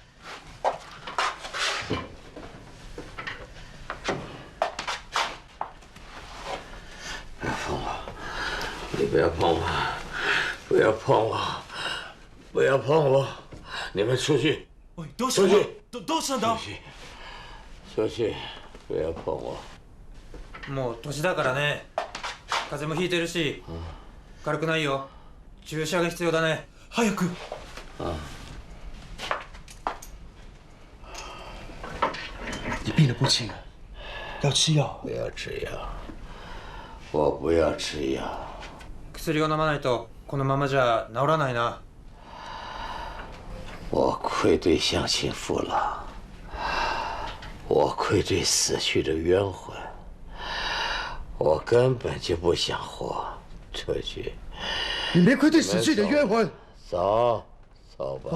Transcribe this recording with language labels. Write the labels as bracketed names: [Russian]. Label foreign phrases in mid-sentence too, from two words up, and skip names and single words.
[Chinese] 你不要碰我，不要碰我，不要碰我！你们出去， [Japanese] どうしたんだ？どうしたんだ？ [Chinese] 出去，不要碰我。 [Japanese] もう年だからね。風邪もひいてるし、軽くないよ。注射が必要だね。早く。 [Chinese] 你病得不轻啊，要吃药。不要吃药，我不要吃药。 [Japanese] 薬を飲まないとこのままじゃ治らないな。 [Chinese] 我愧对乡亲父老，我愧对死去的冤魂，我根本就不想活。出去。你没愧对死去的冤魂。走，走吧。